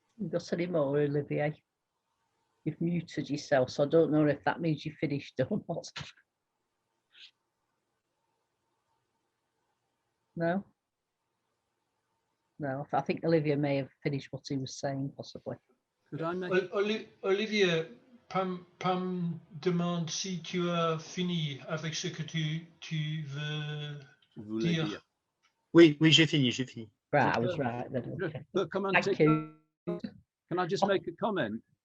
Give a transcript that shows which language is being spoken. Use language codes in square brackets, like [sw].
[en] Got any more, Olivier? You've muted yourself, so I don't know if that means you finished or not. No? No, I think Olivier may have finished what he was saying, possibly. Could I make... [fr] Olivier, Pam demande si tu as fini avec ce que tu veux dire. Oui, j'ai fini. [en] Right, I was right then. Okay. Thank you. Can I just make a comment?